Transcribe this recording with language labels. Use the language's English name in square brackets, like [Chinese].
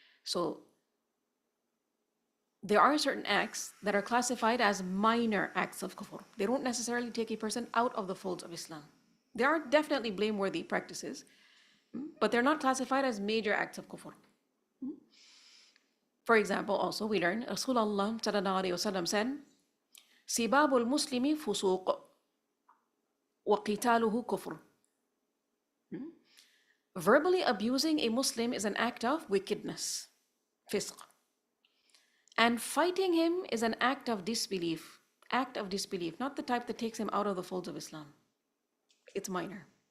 [English] So, there are certain acts that are classified as minor acts of kufr. They don't necessarily take a person out of the folds of Islam. There are definitely blameworthy practices, but they're not classified as major acts of kufr. For example, also we learn Rasulullah sallallahu alaihi wasallam said, [Arabic] سباب المسلم فسوق وقتاله كفر. [English] Verbally abusing a Muslim is an act of wickedness, fisq. And fighting him is an act of disbelief, not the type that takes him out of the folds of Islam. It's minor.